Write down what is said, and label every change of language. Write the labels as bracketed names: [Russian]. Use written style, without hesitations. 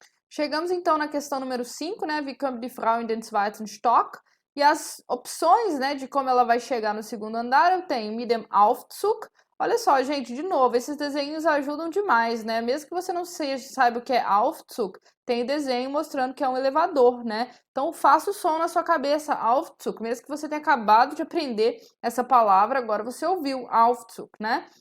[Portuguese] Chegamos então na questão número 5, né? [German] Wie kommt die Frau in den zweiten Stock? [Portuguese] E as opções, né, de como ela vai chegar no segundo andar, eu tenho [German] mit dem Aufzug. [Portuguese] Olha só, gente, de novo, esses desenhos ajudam demais, né? Mesmo que você não saiba o que é Aufzug, tem desenho mostrando que é um elevador, né? Então, faça o som na sua cabeça, Aufzug. Mesmo que você tenha acabado de aprender essa palavra, agora você ouviu Aufzug, né?